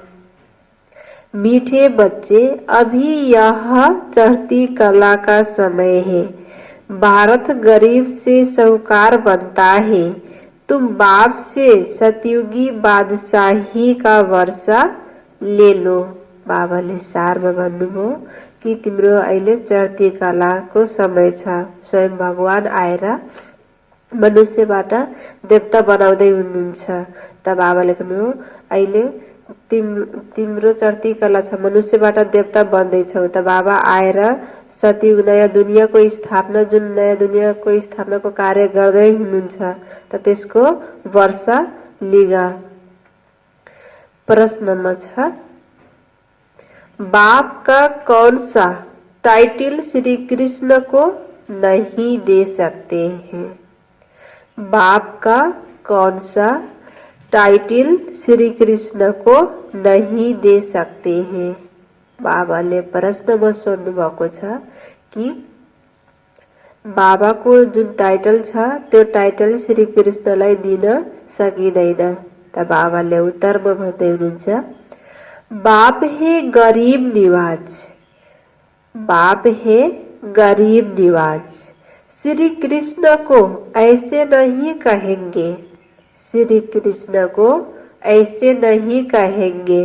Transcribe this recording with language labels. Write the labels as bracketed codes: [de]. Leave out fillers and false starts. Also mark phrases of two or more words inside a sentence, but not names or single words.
[hi] मीठे बच्चे अभी यह चढ़ती कला का समय है। भारत गरीब से साहूकार बनता है। तुम बाप से सतयुगी बादशाही का वर्षा ले लो। [ne] बाबाले सारमा भन्नुभयो कि तिम्रो अहिले चढ्ती कलाको समय छ। स्वयं भगवान आएर मनुष्यबाट देवता बनाउँदै हुनुहुन्छ। त बाबाले भन्नुभयो अहिले तिम्रो चढ्ती कला छ, मनुष्यबाट देवता बन्दैछौ। त बाबा आएर सतयुग नयाँ दुनियाँको स्थापना, जुन नयाँ दुनियाँको स्थापनाको कार्य गर्दै हुनुहुन्छ, त त्यसको वर्षा लिगा। प्रश्नमा छ, [hi] बाप का कौन सा टाइटल श्री कृष्ण को नहीं दे सकते हैं? बाप का कौन सा टाइटल श्री कृष्ण को नहीं दे सकते हैं? [ne] बाबाले प्रश्नमा सोध्नु भएको छ कि बाबाको जुन टाइटल छ त्यो टाइटल श्री कृष्णलाई दिन सकिँदैन। त बाबाले उत्तरमा भन्दै हुनुहुन्छ, [hi] बाप है गरीब निवाज, बाप है गरीब निवाज। श्री कृष्ण को ऐसे नहीं कहेंगे, श्री कृष्ण को ऐसे नहीं कहेंगे।